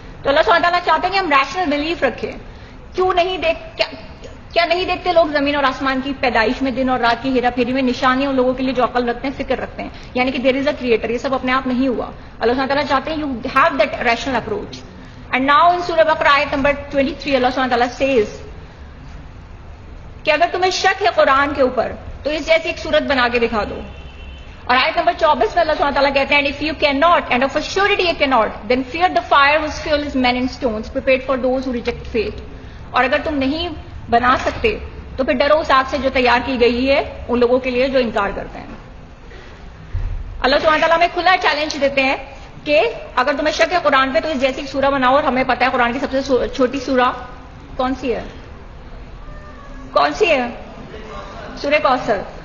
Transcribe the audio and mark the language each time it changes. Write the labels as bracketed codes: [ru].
[ur] تو اللہ سبحانہ تعالیٰ چاہتے ہیں کہ ہم ریشنل بلیف رکھیں. کیوں نہیں کیا نہیں دیکھتے لوگ زمین اور آسمان کی پیدائش میں, دن اور رات کی ہیرا پھیری میں نشانیاں ان لوگوں کے لیے جو عقل رکھتے ہیں, فکر رکھتے ہیں, یعنی کہ [en] There is a crater. [ur] یہ سب اپنے آپ نہیں ہوا. اللہ سبحانہ تعالیٰ چاہتے ہیں [en] You have that rational approach. And now in [ur] سورہ بقرہ آیت نمبر 23 اللہ سبحانہ تعالیٰ سیز کہ اگر تمہیں شک ہے قرآن کے اوپر تو اس جیسی ایک صورت بنا کے دکھا دو. اور آیت نمبر 24 میں اللہ سبحانہ تعالیٰ کہتے ہیں, [en] if you cannot and of a surety you cannot, then fear the fire whose fuel is men and stones, prepared for those who reject faith. [ur] اور اگر تم نہیں بنا سکتے تو پھر ڈرو اس آگ سے جو تیار کی گئی ہے ان لوگوں کے لیے جو انکار کرتے ہیں. اللہ سبحانہ تعالیٰ ہمیں کھلا چیلنج دیتے ہیں کہ اگر تمہیں شک ہے قرآن پہ تو اس جیسی سورہ بناؤ. اور ہمیں پتا ہے قرآن کی سب سے چھوٹی سورہ کون سی ہے؟ کون سی ہے؟ سورہ کوثر.